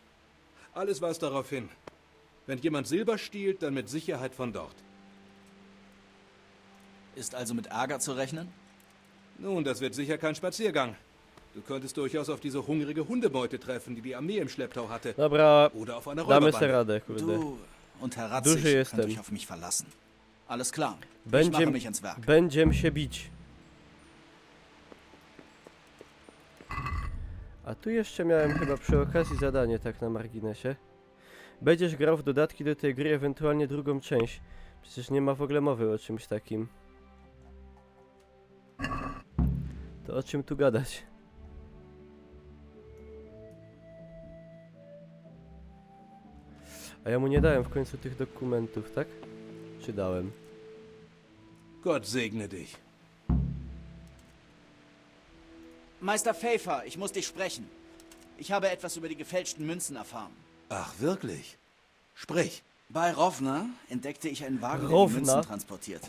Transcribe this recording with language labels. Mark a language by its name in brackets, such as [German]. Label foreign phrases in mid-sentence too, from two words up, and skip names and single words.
[German] Alles weist darauf hin. Wenn jemand Silber stiehlt, dann mit Sicherheit von dort. Ist also mit Ärger zu rechnen? Nun, das wird sicher kein Spaziergang. Du könntest durchaus auf diese hungrige Hundebeute treffen, die die Armee im Schlepptau hatte. [Polish] Dobra, [German] oder auf einer [Polish] damy sobie [German] Räuberbande. [Polish] radę, kurde. [German] Du und Herr Ratzig [Polish] Duży [German] könnt [Polish] jestem. [German] euch auf mich verlassen. Alles klar. Ich mache mich ans Werk. [Polish] Będziem się bić. A tu jeszcze miałem chyba przy okazji zadanie, tak na marginesie. Będziesz grał w dodatki do tej gry, ewentualnie drugą część. Przecież nie ma w ogóle mowy o czymś takim. To o czym tu gadać? A ja mu nie dałem w końcu tych dokumentów, tak? Czy dałem? [German] Gott segne dich. Meister Pfeiffer, ich muss dich sprechen. Ich habe etwas über die gefälschten Münzen erfahren. Ach, wirklich? Sprich. Bei Rovna entdeckte ich einen Wagen, der die Rovna? Münzen transportierte.